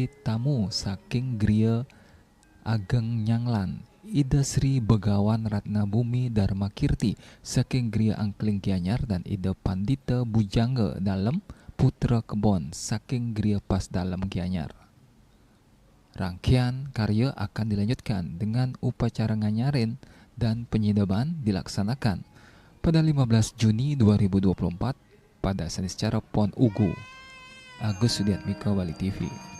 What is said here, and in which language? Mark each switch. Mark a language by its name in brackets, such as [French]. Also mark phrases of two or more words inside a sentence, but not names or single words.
[Indonesian] tamu saking Gria Ageng Nyanglan, Ida Sri Begawan Ratna Bumi Dharma Kirti saking Gria Angkling Gianyar, dan Ida Pandita Bujangga Dalem Putra Kebon saking Gria Pas Dalem Gianyar. Rangkaian karya akan dilanjutkan dengan upacara nganyarin dan penyidaban dilaksanakan pada 15 Juni 2024 pada Seniscara Pon Ugu. Agus Sudiatmika, Bali TV.